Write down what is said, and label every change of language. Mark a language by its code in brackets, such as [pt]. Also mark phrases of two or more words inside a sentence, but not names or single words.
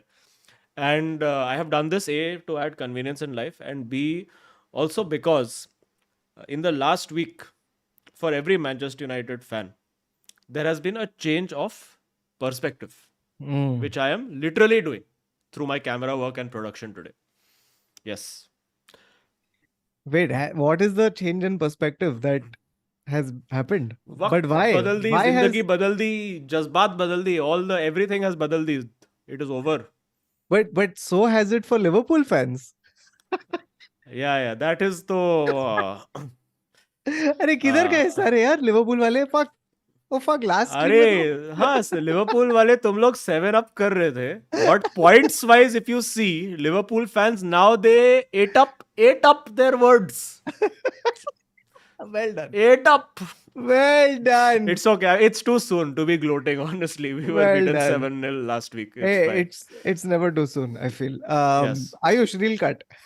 [en] And I have done this, A, to add convenience in life, and B, also because in the last week, for every Manchester United fan, there has been a change of perspective, Mm. which I am literally doing through my camera work and production today. Yes. Wait, what is the change in perspective that has happened? But [hi] वक्त [en] why? [hi] बदल दी, [en] Why [hi] जिंदगी [en] has [hi] बदल दी, जज्बात बदल दी, [en] everything has [hi] बदल दी. [en] It is over. but so has it for Liverpool fans? Yeah, that is तो [hi] अरे किधर गए uh, सारे यार लिवरपूल वाले? [en] fuck o fuck last stream [hi] अरे में तो हाँ, लिवरपूल वाले तुम लोग 7 अप कर रहे थे, [en] but points wise if you see, Liverpool fans now they ate up their words. well done. Ate up. Well done. It's okay. It's too soon to be gloating, honestly. We were Well beaten done. 7-0 last week. It's Hey, fine. it's never too soon, I feel. Yes. Ayush, real cut.